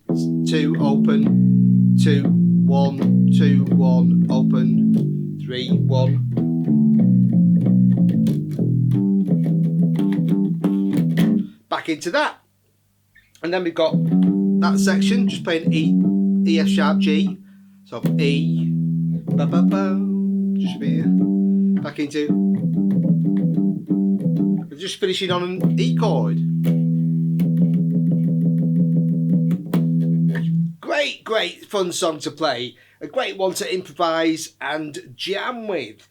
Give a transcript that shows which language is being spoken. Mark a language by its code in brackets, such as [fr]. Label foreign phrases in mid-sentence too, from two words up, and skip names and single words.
[en] 2, open, 2, 1, 2, 1, open, 3, 1. Back into that. And then we've got that section, just playing E, F sharp, G. So E, ba ba ba, just here. Back into, just finishing on an E chord. Great fun song to play. A great one to improvise and jam with.